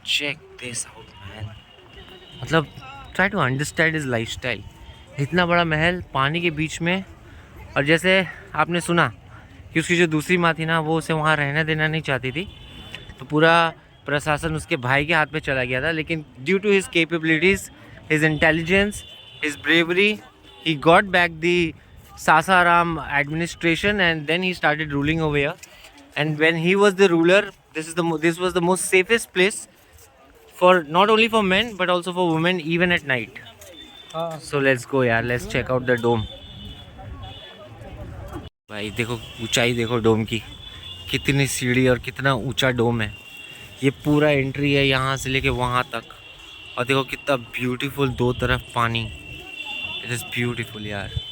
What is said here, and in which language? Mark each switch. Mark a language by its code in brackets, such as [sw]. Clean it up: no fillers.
[en] Check this out man, मतलब try to understand his lifestyle. [hi] इतना बड़ा महल पानी के बीच में। और जैसे आपने सुना कि उसकी जो दूसरी माँ थी ना, वो उसे वहाँ रहने देना नहीं चाहती थी, तो पूरा प्रशासन उसके भाई के हाथ में चला गया था। लेकिन [en] Due to his capabilities, his intelligence his bravery, he got back the Sasaram administration, and then he started ruling over here. And when he was the ruler, this was the most safest place for not only for men but also for women, even at night. So let's go यार, let's check out the dome. [hi] भाई देखो ऊंचाई, देखो डोम की, कितनी सीढ़ी और कितना ऊंचा डोम है। ये पूरा एंट्री है यहाँ से लेके वहाँ तक, और देखो कितना ब्यूटीफुल, दो तरफ पानी। [en] It is beautiful यार।